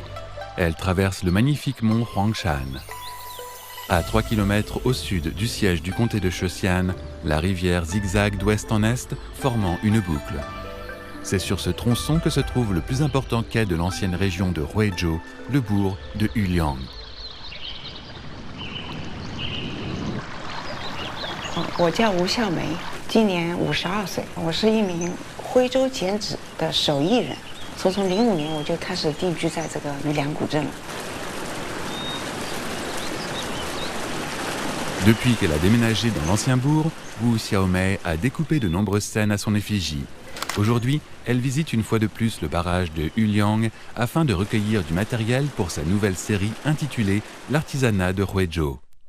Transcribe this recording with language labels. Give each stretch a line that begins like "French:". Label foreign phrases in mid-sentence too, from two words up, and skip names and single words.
French: Elle traverse le magnifique mont Huangshan. À 3 km au sud du siège du comté de Shouxian, la rivière zigzague d'ouest en est, formant une boucle. C'est sur ce tronçon que se trouve le plus important quai de l'ancienne région de Huizhou, le bourg de Yuliang.
Chinese: 我叫吴孝梅，今年52岁，我是一名徽州剪纸的手艺人。从05年我就开始定居在这个余梁古镇了。
French: Depuis qu'elle a déménagé dans l'ancien bourg, Wu Xiaomei a découpé de nombreuses scènes à son effigie. Aujourd'hui, elle visite une fois de plus le barrage de Yuliang afin de recueillir du matériel pour sa nouvelle série intitulée L'artisanat de Huizhou.